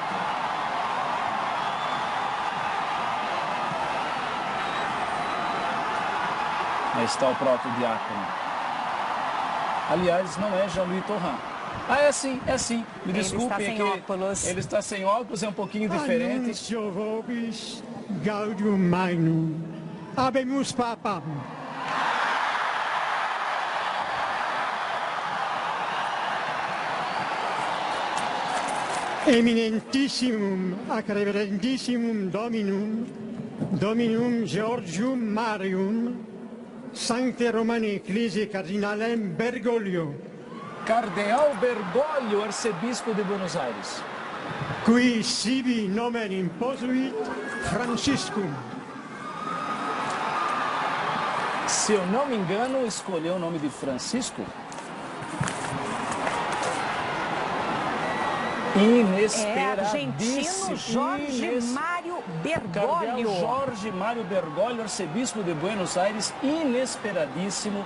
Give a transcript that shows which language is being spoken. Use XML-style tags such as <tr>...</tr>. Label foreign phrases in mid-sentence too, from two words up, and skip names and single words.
<pt>Aí está o próprio diácono. Aliás, não é Jean-Louis Torrent. É sim. Me desculpem, ele está sem óculos. Ele está sem óculos, é um pouquinho diferente.</pt> <la>Annuncio vobis gaudium magnum. Habemus papam. Eminentissimum ac reverentissimum Dominum Georgium Marium, Sancte Romani Ecclesiae Cardinalem Bergoglio.</la> <pt>Cardeal Bergoglio, arcebispo de Buenos Aires.</pt> <la>Qui sibi nomen imposuit Franciscum.</la> <pt>Se eu não me engano, escolheu o nome de Francisco. Argentino Jorge Mário Bergoglio. Cardeal Jorge Mário Bergoglio, arcebispo de Buenos Aires, inesperadíssimo.</pt>